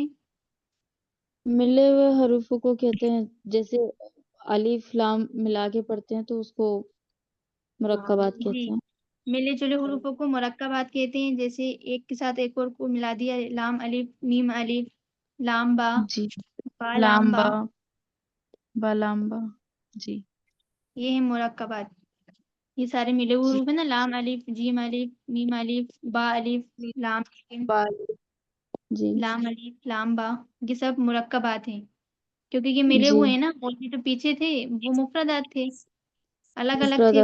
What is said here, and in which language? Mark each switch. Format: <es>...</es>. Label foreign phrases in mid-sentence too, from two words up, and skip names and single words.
<ur>ملے ہوئے حروفوں کو کہتے ہیں. جیسے الف لام ملا کے پڑھتے ہیں تو اس کو مرکبات جی، کہتے ہیں. ملے جلے حروفوں کو مرکبات کہتے ہیں. جیسے ایک کے ساتھ ایک اور کو ملا دیا، لام الف میم الف لام با جی با لام با. لامبا بالامبا. جی یہ ہے مرکبات. یہ سارے ملے ہوئے جی حروف ہیں نا، لام الف جیم الف میم الف با الف لام میم، بال. جی لام الف لام با. یہ سب مرکبات ہیں کیونکہ یہ ملے جی ہوئے ہیں نا. اور یہ جو پیچھے تھے وہ مفردات تھے، الگ الگ تھے.</ur>